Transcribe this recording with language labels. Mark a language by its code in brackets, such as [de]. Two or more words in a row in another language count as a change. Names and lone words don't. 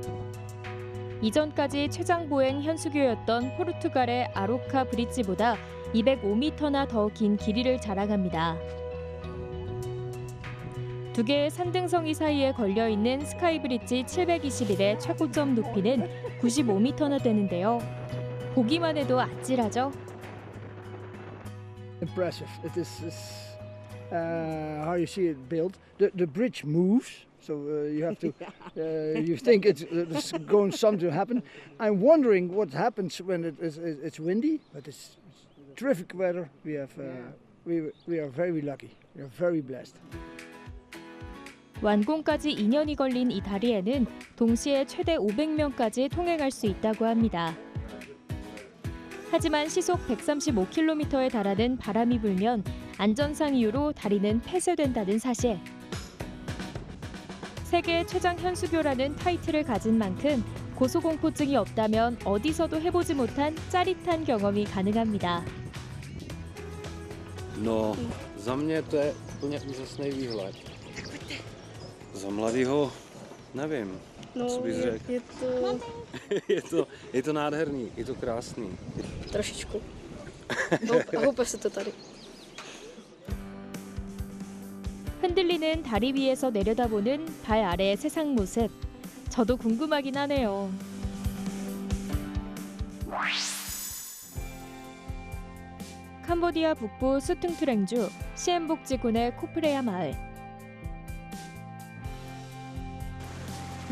[ko] 이전까지 최장 보행 현수교였던 포르투갈의 아로카 브릿지보다 205m나 더 긴 길이를 자랑합니다. 두 개의 산등성이 사이에 걸려있는 스카이브리지 721의 최고점 높이는 95m나 되는데요. 보기만 해도 아찔하죠? [en] Impressive. It is how you see it built. The bridge moves, so you have to. You think it's going something to happen. I'm wondering what happens when it's windy, but it's terrific weather. We have we are very lucky. We are very blessed. [ko] 완공까지 2년이 걸린 이 다리에는 동시에 최대 500명까지 통행할 수 있다고 합니다. 하지만 시속 135km에 달하는 바람이 불면 안전상 이유로 다리는 폐쇄된다는 사실. 세계 최장 현수교라는 타이틀을 가진 만큼 고소공포증이 없다면 어디서도 해보지 못한 짜릿한 경험이 가능합니다. [cs] No, za mě to je úplně úžasný výhled. Za mladýho nevím, co bych řekl. Je to nádherný, je to krásný. Trošičku. Houpe se to tady. [ko] 흔들리는 다리 위에서 내려다보는 발 아래의 세상 모습. 저도 궁금하긴 하네요. 캄보디아 북부 수퉁투랭주 시엠복지군의 코프레야 마을.